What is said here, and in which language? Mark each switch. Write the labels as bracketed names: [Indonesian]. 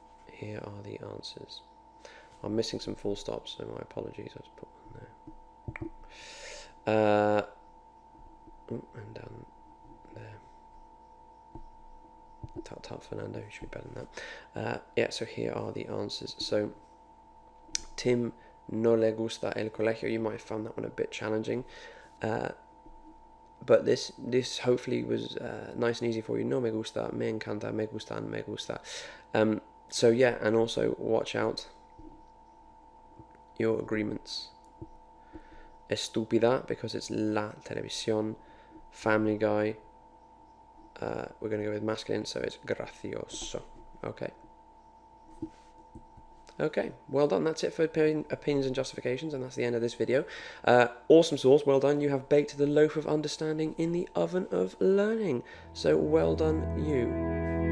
[English] Here are the answers. I'm missing some full stops, so my apologies. I'll just put one there. And down there. Untitled Fernando, you should be better than that. Yeah, so here are the answers. [Spanish] So, Tim no le gusta el colegio. [English] You might have found that one a bit challenging. But this hopefully was nice and easy for you. [Spanish] No me gusta, me encanta, me gustan, me gusta. [English] So yeah, and also watch out your agreements. Estúpida, because it's [Spanish] la televisión. [English] Family guy, we're going to go with masculine, so it's gracioso. Okay, well done. That's it for opinions and justifications, and that's the end of this video. Awesome sauce, well done. You have baked the loaf of understanding in the oven of learning. So well done, you.